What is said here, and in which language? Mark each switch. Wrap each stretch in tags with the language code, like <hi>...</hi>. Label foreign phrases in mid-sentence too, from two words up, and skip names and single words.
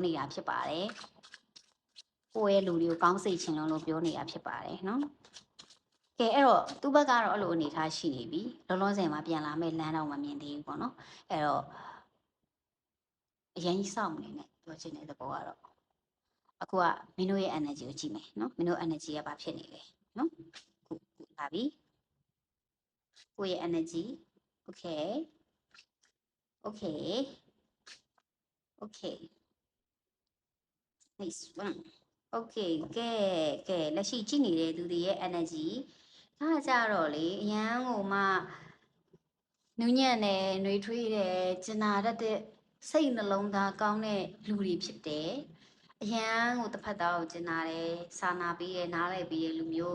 <my>နေတာဖြစ်ပါတယ်ကိုယ့်ရဲ့လူတွေကိုကောင်းစေချင်လို့ပြောနေတာဖြစ်ပါတယ်နော်ကဲအဲ့တော့သူ့ဘက်ကတော့အဲ့လိုအနေထားရှိနေပြီလောလောဆယ်မှာပြန်လာမဲ့လမ်းတော့မမြင်သေးဘူးပေါ့နော်အဲ့တော့အရင်ကြီးစောင့်နေနဲ့ပြောချင်တဲ့သဘောကတော့အခုကမင်းတို့ရဲ့ energy ကိုကြည့်မယ်နော်မင်းတို့ energy ကဘာဖြစ်နေလဲနော်ခုလာပြီကိုယ့်ရဲ့</my> <en>energy okay nice one okay</en> <my>ကဲလက်ရှိကြည့်နေတဲ့သူတွေရဲ့ energy ဒါကြတော့လေအရန်ကိုမှနူးညံ့တယ်နှွေးထွေးတယ်ကျင်နာတတ်တဲ့စိတ်နှလုံးသားကော င်းတဲ့လူတွေဖြစ်တယ်အရန်ကိုတစ်ဖက်သားကိုကျင်နာတယ်စာနာပြီးရနားလိုက်ပြီးရလူမျိုး</my>